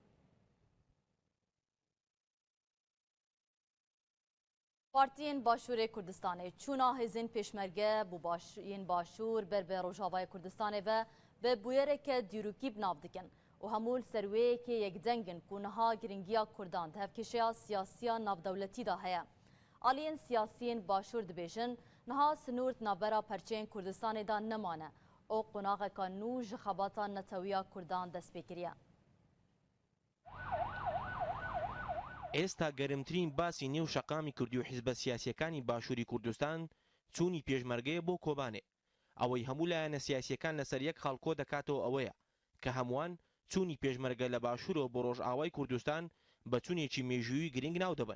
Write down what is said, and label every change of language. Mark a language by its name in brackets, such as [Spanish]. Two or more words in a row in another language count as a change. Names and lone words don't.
[Kurdish] Partiyên Başûrê Kurdistanê çûna hêzên pêşmerge bû yên başûr ber bi Rojavayê Kurdistanê ve bi bûyereke dîrokî binav dikin û hemû li ser wêyekê yekdengin ku niha giringiya Kurdan di hevkêşeya siyasiya navdewletî de heye. Aliyên siyasiyên başûr dibêjin niha sinûr navbera perçeyên Kurdistanê de nemane او قناغeka nû ji xebata neteweya Kurdan dest pê kiriye. [Central Kurdish] ئێستا گەرمترین باسی نێو شەقامی کوردی و حیزبە سیاسیەکانی باشووری کوردستان چوونی پێشمەرگەیە بۆ کۆبانێ. ئەوەی هەموو لایەنە سیاسیەکان لەسەر یەک خەڵکۆ دەکاتەوە ئەوەیە کە هەمووان چوونی پێشمەرگە لە باشوورەوە بۆ ڕۆژئاوای کوردستان بە چوونێکی مێژووی گرنگ ناو دەبن.